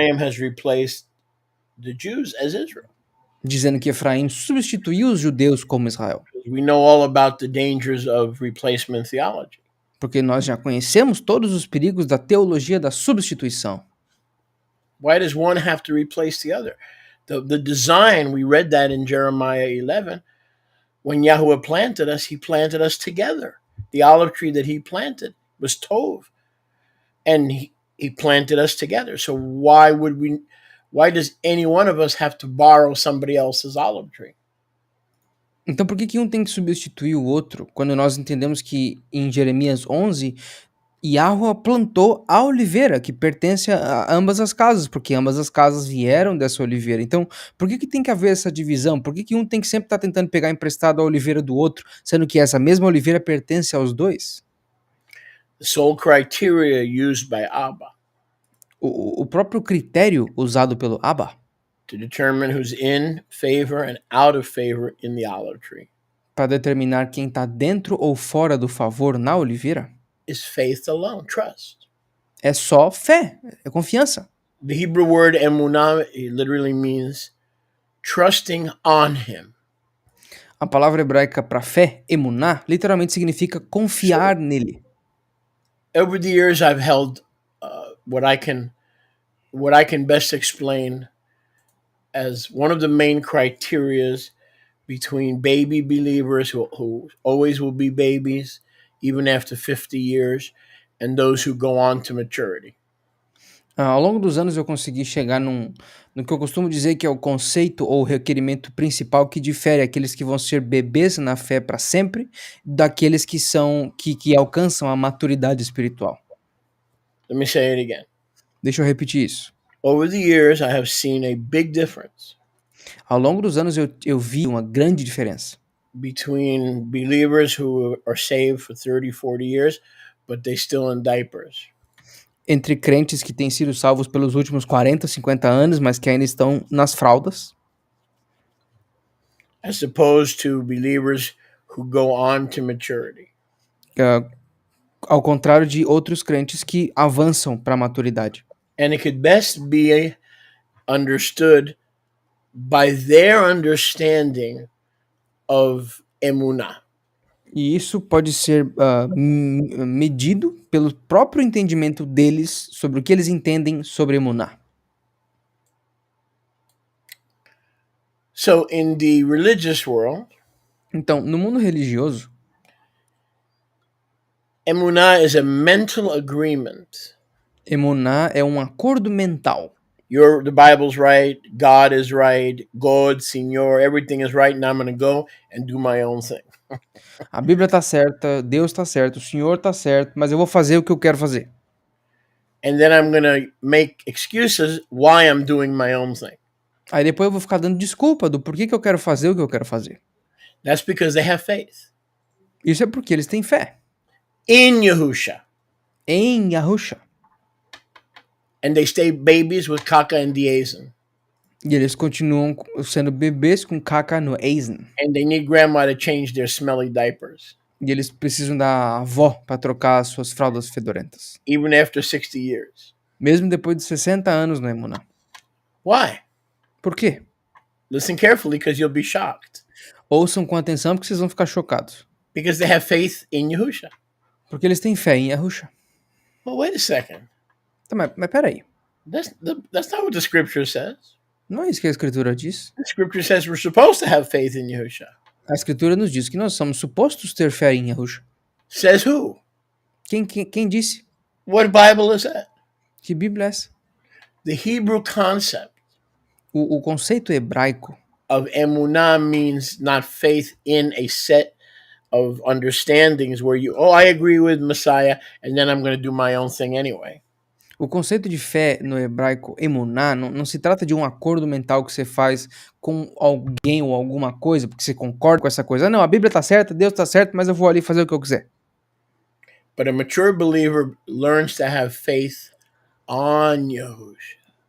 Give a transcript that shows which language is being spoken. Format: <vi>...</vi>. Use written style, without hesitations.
<en>Ephraim has replaced the Jews as Israel.</en> <pt>dizendo que Efraim substituiu os judeus como Israel.</pt> <en>We know all about the dangers of replacement theology.</en> <pt>Porque nós já conhecemos todos os perigos da teologia da substituição.</pt> <en>Why does one have to replace the other? The design, we read that in Jeremiah 11. When Yahweh planted us, he planted us together. The olive tree that he planted was Tov. And he planted us together. So why does any one of us have to borrow somebody else's olive tree?</en> <pt>Então por que que um tem que substituir o outro, quando nós entendemos que em Jeremias 11, Yahweh plantou a oliveira, que pertence a ambas as casas, porque ambas as casas vieram dessa oliveira. Então, por que que tem que haver essa divisão? Por que que um tem que sempre estar tentando pegar emprestado a oliveira do outro, sendo que essa mesma oliveira pertence aos dois?</pt> <en>The sole criteria used by Abba</en> <pt>O próprio critério usado pelo Abba</pt> <en>to determine who's in favor and out of favor in the olive tree</en> <pt>para determinar quem está dentro ou fora do favor na oliveira</pt> <en>is faith alone, trust.</en> <pt>é só fé, é confiança.</pt> <en>The Hebrew word emunah literally means trusting on him.</en> <pt>A palavra hebraica para fé, emuná, literalmente significa confiar nele.</pt> <en>Over the years, I've held what I can best explain as one of the main criterias between baby believers who always will be babies, even after 50 years, and those who go on to maturity.</en> <pt>Ao longo dos anos eu consegui chegar no que eu costumo dizer que é o conceito ou requerimento principal que difere aqueles que vão ser bebês na fé para sempre daqueles que alcançam a maturidade espiritual.</pt> <en>Let me say it again.</en> <pt>Deixa eu repetir isso.</pt> <en>Over the years, I have seen a big difference</en> <pt>Ao longo dos anos eu vi uma grande diferença</pt> <en>between believers who are saved for 30, 40 years, but they still in diapers,</en> <pt>entre crentes que têm sido salvos pelos últimos 40, 50 anos, mas que ainda estão nas fraldas,</pt> <en>as opposed to believers who go on to maturity.</en> <pt>ao contrário de outros crentes que avançam para a maturidade.</pt> <en>And it could best be understood by their understanding of emunah.</en> <pt>E isso pode ser medido pelo próprio entendimento deles sobre o que eles entendem sobre emuná.</pt> <en>So in the religious world,</en> <pt>Então, no mundo religioso,</pt> <en>emunah is a mental agreement.</en> <pt>emuná é um acordo mental.</pt> <en>The Bible's right, God is right, God, Senor, everything is right, and I'm going to go and do my own thing.</en> <pt>A Bíblia está certa, Deus está certo, o Senhor está certo, mas eu vou fazer o que eu quero fazer.</pt> <en>And then I'm going to make excuses why I'm doing my own thing.</en> <pt>Aí depois eu vou ficar dando desculpa do porquê que eu quero fazer o que eu quero fazer.</pt> <en>That's because they have faith</en> <pt>Isso é porque eles têm fé</pt> <en>in Yahusha.</en> <pt>em Yahusha.</pt> <en>And they stay babies with kaka and diazen.</en> <pt>E eles continuam sendo bebês com caca no eisen.</pt> <en>And they need grandma to change their smelly diapers.</en> <pt>E eles precisam da avó para trocar as suas fraldas fedorentas.</pt> <en>Even after 60 years.</en> <pt>Mesmo depois de 60 anos no emuná.</pt> <en>Why?</en> <pt>Por quê?</pt> <en>Listen carefully because you'll be shocked.</en> <pt>Ouçam com atenção porque vocês vão ficar chocados.</pt> <en>Because they have faith in Yahusha.</en> <pt>Porque eles têm fé em Yahusha.</pt> <en>Well, wait a second.</en> <pt>Tá, mas peraí.</pt> <en>That's not what the scripture says.</en> <pt>Não é isso que a Escritura diz.</pt> <en>The scripture says we're supposed to have faith in Yahusha.</en> <pt>A Escritura nos diz que nós somos supostos ter fé em Yahusha.</pt> <en>Says who?</en> <pt>Quem disse?</pt> <en>What Bible is that?</en> <pt>Que Bíblia é essa?</pt> <en>The Hebrew concept</en> <pt>O conceito hebraico</pt> <en>of emunah means not faith in a set of understandings where I agree with Messiah, and then I'm going to do my own thing anyway.</en> <pt>O conceito de fé no hebraico emuná não se trata de um acordo mental que você faz com alguém ou alguma coisa, porque você concorda com essa coisa. Ah, não, a Bíblia está certa, Deus está certo, mas eu vou ali fazer o que eu quiser.</pt> <en>But a mature believer learns to have faith on Yahushua.</en>